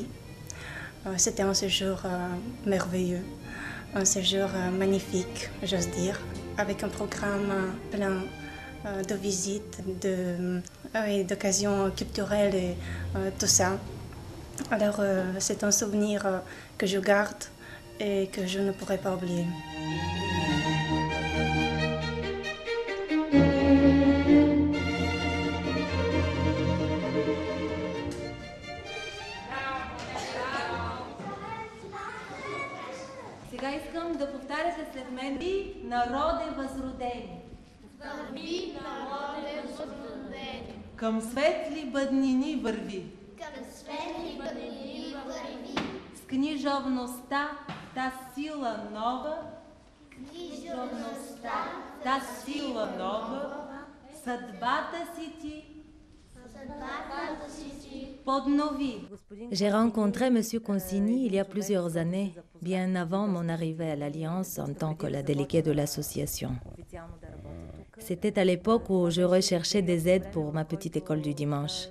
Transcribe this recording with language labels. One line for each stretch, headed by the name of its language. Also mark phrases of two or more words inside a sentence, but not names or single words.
French: C'était un séjour merveilleux, un séjour magnifique, j'ose dire, avec un programme plein de visites, d'occasions culturelles et tout ça. Alors c'est un souvenir que je garde et que je ne pourrai pas oublier.
Bulgarian: Сега искам да повтаряте след мен и народе възродени. Върви, народе възродени. Към светли бъднини върви. Към светли бъднини върви. С книжовността, та сила нова. Книжовността, та сила нова. Съдбата си ти.
French: J'ai rencontré M. Consigny il y a plusieurs années, bien avant mon arrivée à l'Alliance en tant que la déléguée de l'association. C'était à l'époque où je recherchais des aides pour ma petite école du dimanche.